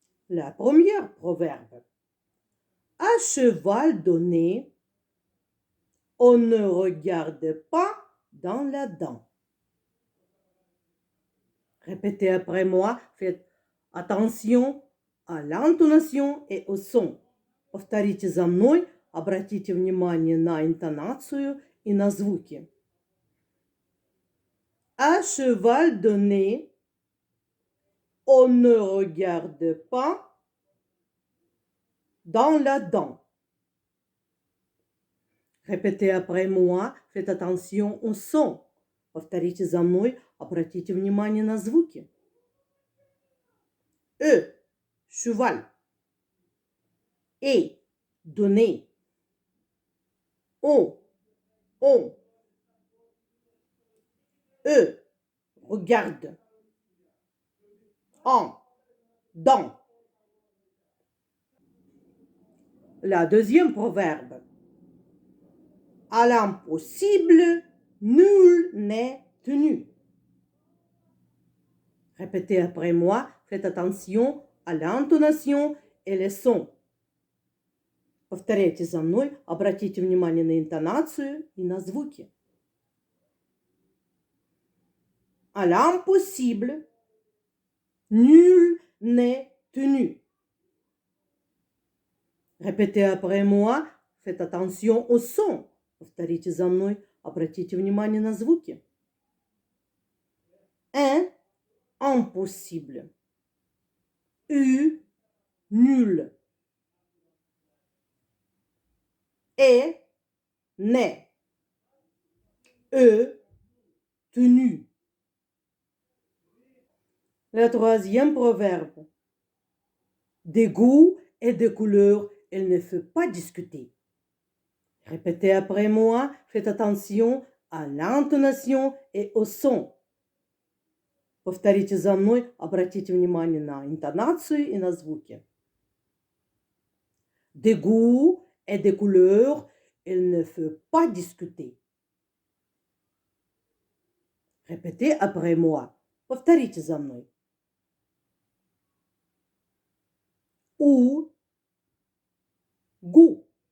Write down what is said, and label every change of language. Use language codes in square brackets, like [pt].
[fr] La première proverbe. À cheval donné, on ne regarde pas dans la dent. Répétez après moi, faites attention à l'intonation et au son. [ru] Повторите за мной, обратите внимание на интонацию и на звуки. [fr] À cheval donné, on ne regarde pas dans la dent. Répétez après moi, faites attention au son. [ru] Повторите за мной, обратите внимание на звуки. [fr] Cheval. Et, donner. On. Regarde. En, dans. La deuxième proverbe. À l'impossible, nul n'est tenu. Répétez après moi, faites attention à l'intonation et les sons. [ru] Повторяйте за мной, обратите внимание на интонацию и на звуки. [fr] À l'impossible, nul n'est tenu. Répétez après moi, faites attention au son. [ru] Повторите за мной, обратите внимание на звуки. [fr] Impossible. U, nul. Et, né. E, tenu. Le troisième proverbe. Des goûts et des couleurs, il ne faut pas discuter. Répétez après moi, faites attention à l'intonation et au son. [ru] Повторите за мной, обратите внимание на интонацию и на звуки. [fr] Des goûts et des couleurs, il ne faut pas discuter. Répétez après moi. [ru] Повторите за мной. [fr] У, goût.